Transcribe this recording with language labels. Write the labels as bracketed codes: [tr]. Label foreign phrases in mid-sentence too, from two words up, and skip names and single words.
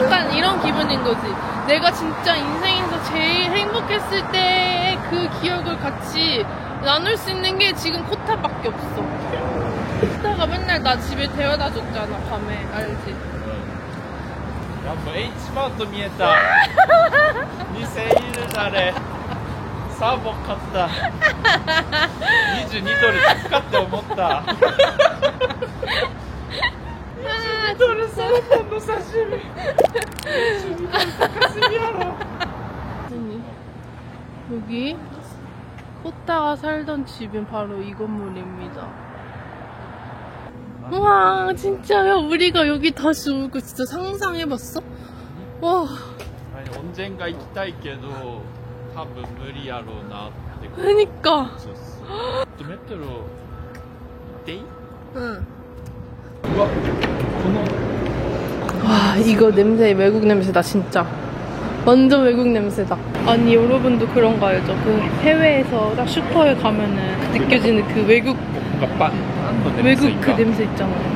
[ko] 약간 이런 기분인 거지. 내가 진짜 인생에서 제일 행복했을 때의 그 기억을 같이 나눌 수 있는 게 지금 코타밖에 없어. 코타가 맨날 나 집에 데려다 줬잖아, 밤에. 알지? 야, 뭐 H마트도 [ja] 見えた。2000円あれ。サーボ買った。22ドル高って思った。22ドルサーモンの刺身。22ドル高すぎやろ。 [ko] 여기 코타가 살던 집은 바로 이 건물입니다. 와 진짜 야 우리가 여기 다시 올 거 진짜 상상해봤어? 와 아니 언젠가 [ja] 行きたいけど多分無理やろうなって [ko] 그니까 메트로 응. 우와, 와, 이거 냄새 외국 냄새다 진짜. 완전 외국 냄새다. 아니 여러분도 그런 거 알죠? 그 해외에서 딱 슈퍼에 가면은 느껴지는 그 외국 그 냄새 있잖아요.